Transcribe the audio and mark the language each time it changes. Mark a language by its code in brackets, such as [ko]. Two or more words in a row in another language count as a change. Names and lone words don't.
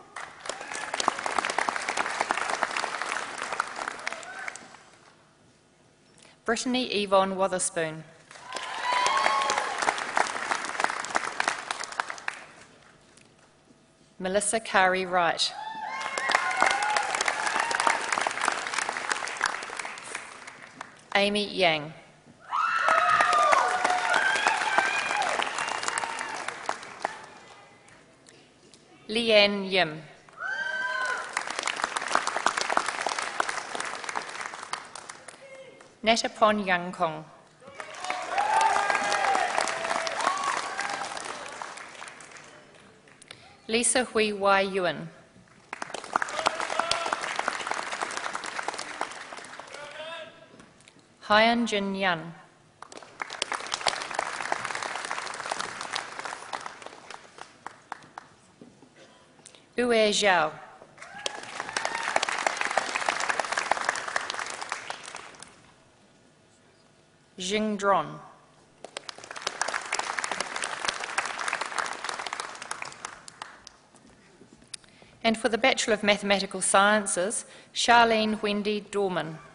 [en] Brittany Yvonne Wotherspoon. Melissa Kari Wright. Amy Yang. Leanne Yim. Natapon Yangkong. Lisa Hui Wai Yuan. Hyan Jin Yan. Ue Zhao. Jing Dron. And for the Bachelor of Mathematical Sciences, Charlene Wendy Dorman.